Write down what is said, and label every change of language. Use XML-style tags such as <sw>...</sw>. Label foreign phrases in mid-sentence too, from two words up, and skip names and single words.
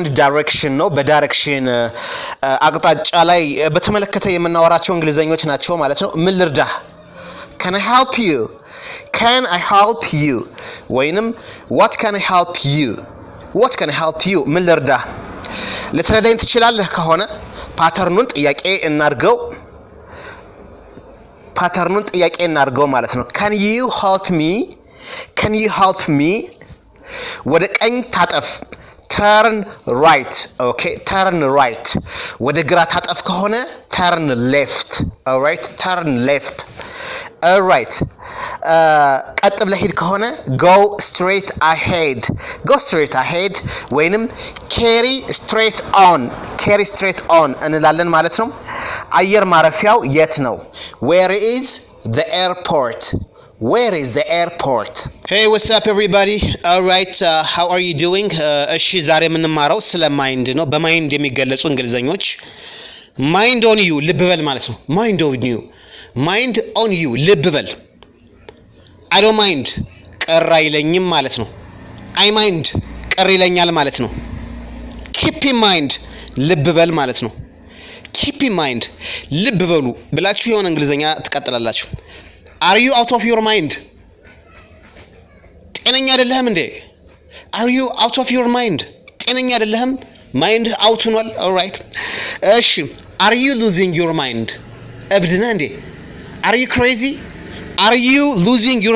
<am>direction ነው። በዳይሬክሽን አቅጣጫ ላይ በተመለከተ የምናወራቸው እንግሊዘኞች ናቸው ማለት ነው። ምን ልርዳህ?</am> <en>can I help you? can I help you? ወይንም what can I help you? what can I help you?</en> <am>ምን ልርዳህ? ልትረዳኝ ትችላለህ ከሆነ ፓተርኑን ጥያቄ እናርገው ማለት ነው።</am> <en>can you help me? can you help me?</en> <am>ወደ ቀኝ ታጠፍ</am> <en>turn right okay turn right</en> <am>ወደ ግራ ታጠፍ ከሆነ</am> <en>turn left alright turn left alright</en> <am>ቀጥ ብለህ ሄድ ከሆነ</am> <en>go straight ahead</en> <am>ወይንም</am> <en>carry straight on</en> <am>እንላለን ማለት ነው። አየር ማረፊያው የት ነው?</am> <en>where is the airport? Hey, what's up everybody? Alright, how are you doing?</en> <am>እሺ ዛሬ የምንማረው ስለ ማይንድ ነው። በማይንድ የሚገለጹ እንግሊዘኞች</am> <en>mind on you</en> <am>ልብ በል ማለት ነው።</am> <en>mind on you</en> <am>ልብ በል።</am> <en>I don't mind</en> <am>ቅር አይለኝም ማለት ነው።</am> <en>I mind</en> <am>ቅር ይለኛል ማለት ነው።</am> <en>keep in mind</en> <am>ልብ በል ማለት ነው።</am> <en>keep in mind</en> <am>ልብ በሉ ብላችሁ የሆነ እንግሊዘኛ ትቀጥላላችሁ።</am> <en>Are you out of your mind?</en> <am>ጤነኛ አይደለህም እንዴ?</am> <en>Are you out of your mind?</en> <am>ጤነኛ አይደለህም?</am> <en>mind out</en> <am>ሆኗል። alright እሺ</am> <en>are you losing your mind?</en> <am>እብድ ነህ እንዴ?</am> <en>Are you crazy? Are you losing your</en>